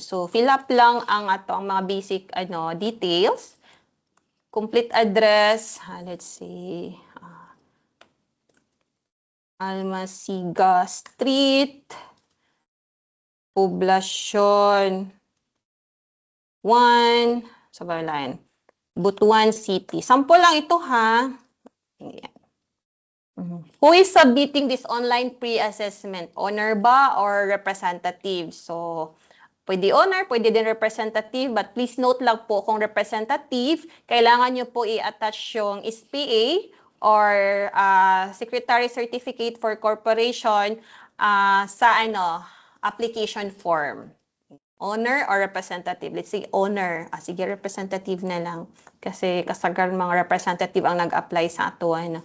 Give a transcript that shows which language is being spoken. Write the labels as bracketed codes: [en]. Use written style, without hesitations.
[en] So, fill up [ceb] lang ang atong mga [en] basic details. Complete address, let's see. Almasiga Street, Poblacion 1, Sabarlan, Butuan City. [tl] Sample lang ito ha. Ayan. [en] Who is submitting this online pre-assessment? Owner ba or representative? [tl] So, pwede owner, pwede din representative, [en] but please note [tl] lang po kung representative, kailangan nyo po i-attach yung SPA or Secretary Certificate for Corporation sa application form. [en] Owner or representative? Let's say owner. [tl] Sige, representative na lang. [ceb] Kasi kasagar mga representative ang nag-apply sa ato.